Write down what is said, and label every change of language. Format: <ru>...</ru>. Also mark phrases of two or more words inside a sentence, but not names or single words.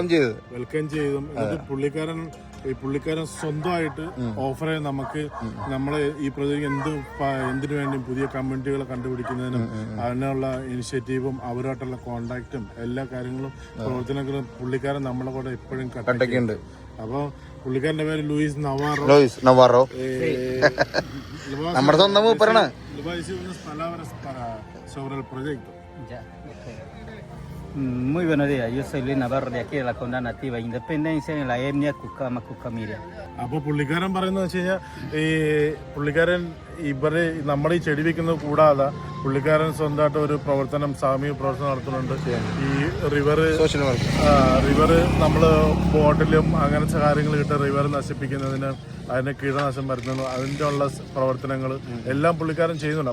<ml>ചെയ്തും പുള്ളിക്കാരൻ സ്വന്തമായിട്ട് ഓഫർ ചെയ്ത് നമുക്ക് നമ്മളെ ഈ പ്രൊജക്ട് എന്തിനു വേണ്ടിയും പുതിയ കമ്മ്യൂണിറ്റികളെ കണ്ടുപിടിക്കുന്നതിനും അതിനുള്ള ഇനിഷ്യേറ്റീവും അവരുമായിട്ടുള്ള കോണ്ടാക്റ്റും എല്ലാ കാര്യങ്ങളും പ്രവർത്തനങ്ങളും പുള്ളിക്കാരൻ നമ്മളെ കൂടെ എപ്പോഴും കണ്ടൊക്കെയുണ്ട്. അപ്പൊ പുള്ളിക്കാരന്റെ പേര് ലൂയിസ് നവാറോ. നമ്മുടെ സ്വന്തം മൂപ്പറാണ്.</ml> <es>Muy buenos días, yo soy Luis Navarro de aquí de la Condada Nativa Independencia en la etnia Cucama Cucamira.</es> <ml>അപ്പോൾ പുള്ളിക്കാരൻ പറയുന്നത് വെച്ച് കഴിഞ്ഞാൽ പുള്ളിക്കാരൻ നമ്മുടെ ഈ ചെടി വെക്കുന്നത് കൂടാതെ പുള്ളിക്കാരൻ സ്വന്തമായിട്ട് ഒരു സാമൂഹിക പ്രവർത്തനം നടത്തുന്നുണ്ട്. ഈ റിവർ നമ്മൾ ബോട്ടിലും അങ്ങനത്തെ കാര്യങ്ങൾ കിട്ടുക റിവർ നശിപ്പിക്കുന്നതിന് അതിനെ കീടനാശം വരുത്തുന്നു അതിൻ്റെ ഉള്ള പ്രവർത്തനങ്ങൾ എല്ലാം പുള്ളിക്കാരൻ ചെയ്യുന്നുണ്ട്.</ml>